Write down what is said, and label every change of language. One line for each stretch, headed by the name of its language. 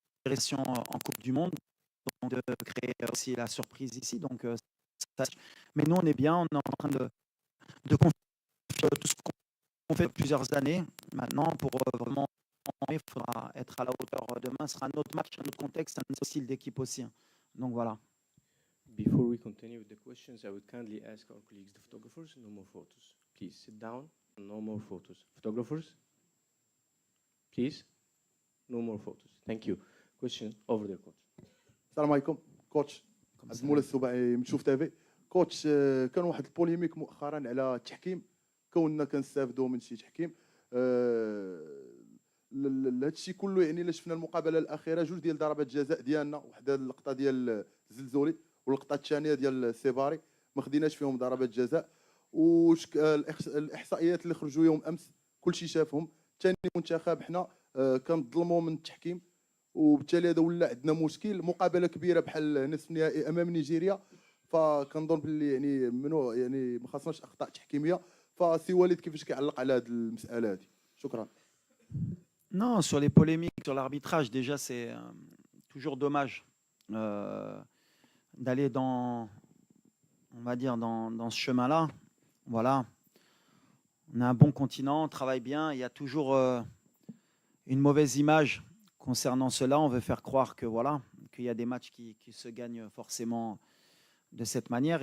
French: en Coupe du Monde, donc de créer aussi la surprise ici. Donc, mais nous, on est bien, on est en train de confier tout ce qu'on fait depuis plusieurs années. Maintenant, pour vraiment, il faudra être à la hauteur demain. Ce sera un autre match, un autre contexte, un autre style d'équipe aussi. Donc voilà.
English: Before we continue with the questions, I would kindly ask our colleagues, the photographers, no more photos. Please sit down, no more photos. Photographers, please, no more photos. Thank you. Question over there, coach.
Arabic: السلام عليكم كوتش عبد المولى السباعي من شوف تافي كوتش كان واحد البوليميك مؤخرا على التحكيم كوننا كنستافدوا من شي تحكيم هذا الشيء كله يعني الا شفنا المقابله الاخيره جوج ديال ضربات جزاء ديالنا وحده اللقطه ديال الزلزولي واللقطه الثانيه ديال السيباري ما خديناش فيهم ضربات جزاء الاحصائيات اللي خرجوا يوم امس كلشي شافهم ثاني منتخب حنا كنظلموا من التحكيم وبالتالي هذا ولا عندنا مشكل مقابله كبيره بحال نصف النهائي امام نيجيريا فكنظن باللي يعني منو يعني ما خاصناش اخطاء تحكيميه فسي وليد كيفاش كيعلق على هذه المساله هذه شكرا.
French: Non, sur les polémiques sur l'arbitrage, déjà, c'est toujours dommage d'aller on va dire, dans ce chemin-là. Voilà. On a un bon continent, on travaille bien. Il y a toujours une mauvaise image concernant cela. On veut faire croire que voilà, qu'il y a des matchs qui se gagnent forcément de cette manière.